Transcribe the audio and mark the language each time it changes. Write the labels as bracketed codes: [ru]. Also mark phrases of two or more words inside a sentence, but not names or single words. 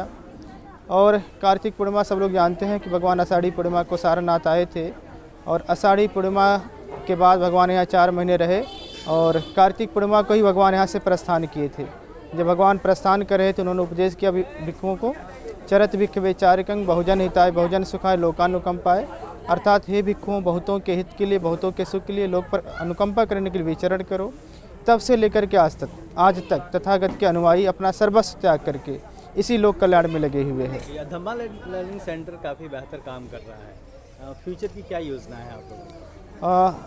[hi] और कार्तिक पूर्णिमा सब लोग जानते हैं कि भगवान आषाढ़ी पूर्णिमा को सारनाथ आए थे और आषाढ़ी पूर्णिमा के बाद भगवान यहाँ 4 महीने रहे और कार्तिक पूर्णिमा को ही भगवान यहाँ से प्रस्थान किए थे। जब भगवान प्रस्थान कर रहे थे उन्होंने उपदेश किया भिक्षुओं को, [pi] चरत भिक्ख वैचारिकं बहुजन हिताय बहुजन सुखाय लोकानुकंपाय, [hi] अर्थात हे भिक्षुओं बहुतों के हित के लिए, बहुतों के सुख के लिए लोग पर अनुकंपा करने के लिए विचरण करो। तब से लेकर के आज तक तथागत के अनुयायी अपना सर्वस्व त्याग करके इसी लोक कल्याण में लगे हुए हैं। धम्मा लर्निंग सेंटर काफ़ी बेहतर काम कर रहा है, फ्यूचर की क्या योजना है आप लोगों?